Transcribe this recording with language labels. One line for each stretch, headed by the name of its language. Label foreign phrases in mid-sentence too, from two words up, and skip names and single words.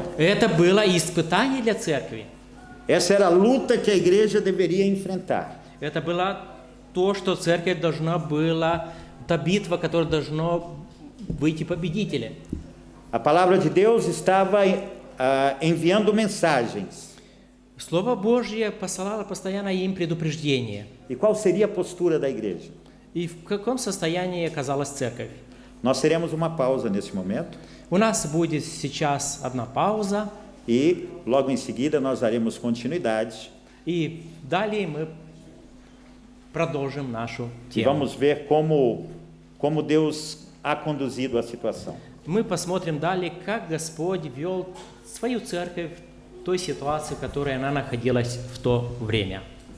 Russian: это было испытание для церкви.
Portuguese: Essa era a luta que a igreja deveria enfrentar.
Russian: Это было то, что церковь должна была, та битва, которая должна выйти победителем.
Portuguese: A palavra de Deus estava enviando mensagens.
Russian: Слово Божье посылало постоянно им предупреждение.
Portuguese: E qual seria a postura da igreja?
Russian: И в каком состоянии оказалась церковь?
Portuguese: Nós teremos uma pausa nesse momento
Russian: У нас будет сейчас одна пауза,
Portuguese: e logo em seguida nós daremos continuidade
Russian: и далее мы продолжим нашу
Portuguese: e
Russian: тему.
Portuguese: vamos ver como Deus ha conduzido a situação.
Russian: Мы посмотрим далее, как Господь вел свою церковь в той ситуации, в которой она находилась в то время.